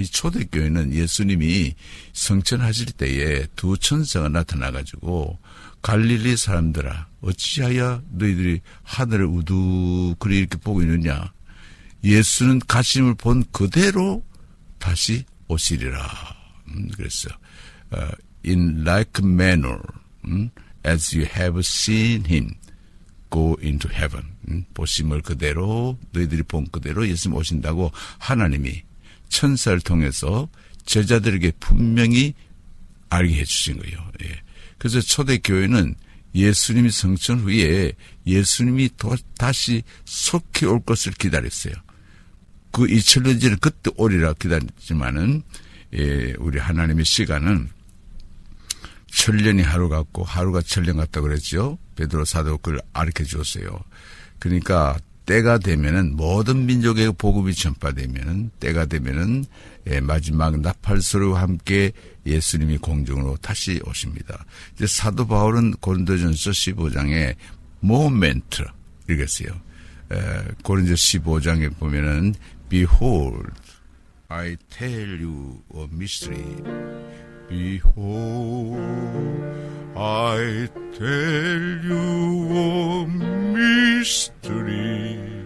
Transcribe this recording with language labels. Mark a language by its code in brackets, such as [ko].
[ko] 이 초대교회는 예수님이 성천하실 때에 두 천사가 나타나가지고 갈릴리 사람들아 어찌하여 너희들이 하늘을 우두그리 이렇게 보고 있느냐. 예수는 가심을 본 그대로 다시 오시리라. 그래서 [en] in like manner as you have seen him go into heaven. [ko] 보심을 그대로 너희들이 본 그대로 예수님 오신다고 하나님이 천사를 통해서 제자들에게 분명히 알게 해주신 거예요. 예. 그래서 초대교회는 예수님이 성천 후에 예수님이 다시 속히 올 것을 기다렸어요. 그 2000년전에 그때 오리라 기다렸지만은 우리 하나님의 시간은 1000년이 하루 같고 하루가 1000년 같다고 그랬죠. 베드로 사도 그걸 가르쳐 주었어요. 그러니까 때가 되면은 모든 민족의 복음이 전파되면은 때가 되면은 마지막 나팔소리와 함께 예수님이 공중으로 다시 오십니다. 이제 사도 바울은 고린도전서 15장에 모멘트 이렇게 써요. 고린도 15장에 보면은 [en] Behold, I tell you a mystery. Behold, I tell you a mystery.